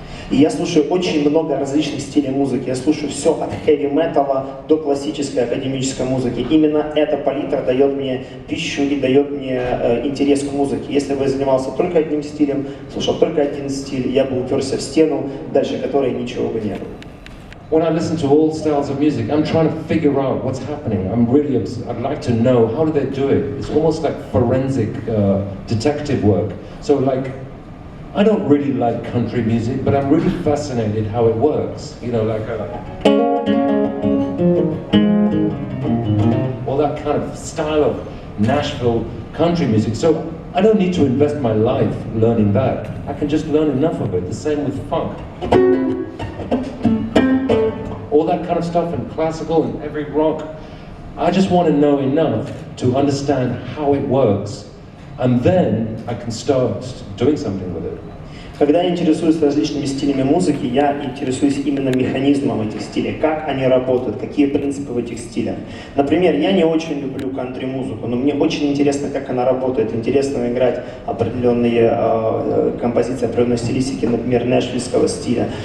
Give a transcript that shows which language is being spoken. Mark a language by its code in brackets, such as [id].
[ru] И я слушаю очень много различных стилей музыки. Я слушаю все от хэви-металла до классической академической музыки. Именно эта палитра дает мне пищу и дает мне интерес к музыке. Если бы я занимался только одним стилем, слушал только один стиль, я бы уперся в стену, дальше которой ничего бы не было. [en] When I listen to all styles of music, I'm trying to figure out what's happening. I'd like to know, how do they do it? It's almost like forensic detective work. So like, I don't really like country music, but I'm really fascinated how it works. You know, like all that kind of style of Nashville country music. So I don't need to invest my life learning that. I can just learn enough of it. The same with funk. All that kind of stuff and classical and heavy rock. I just want to know enough to understand how it works, and then I can start doing something with it. [ru] Когда я интересуюсь различными стилями музыки, я интересуюсь именно механизмом этих стилей, как они работают, какие принципы в этих стилях. Например, я не очень люблю кантри-музыку, но мне очень интересно, как она работает. Интересно играть определенные композиции, определенной стилистики, например, нэшвиллского стиля.